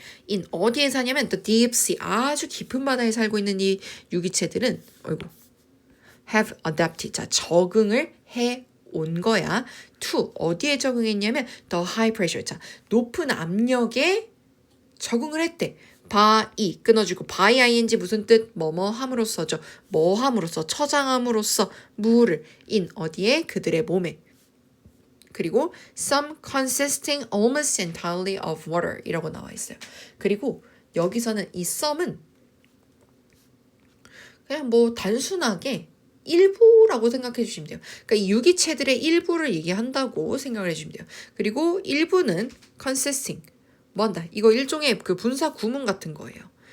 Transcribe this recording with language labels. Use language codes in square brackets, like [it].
[ko] in 어디에 사냐면 [en] the deep sea, [ko] 아주 깊은 바다에 살고 있는 이 유기체들은 [en] have adapted, [ko] 자 적응을 해 온 거야. to 어디에 적응했냐면 [en] the high pressure, [ko] 자 높은 압력에 적응을 했대. by 끊어주고 by ing 무슨 뜻? 뭐뭐 함으로써죠. 뭐 함으로써 처장함으로써 무를 in 어디에? 그들의 몸에. 그리고 [en] some consisting almost entirely of water [ko] 이라고 나와 있어요. 그리고 여기서는 이 some은 그냥 뭐 단순하게 일부라고 생각해 주시면 돼요. 그러니까 이 유기체들의 일부를 얘기한다고 생각을 해주시면 돼요. 그리고 일부는 consisting 뭐한다? 이거 일종의 그 분사 구문 같은 거예요.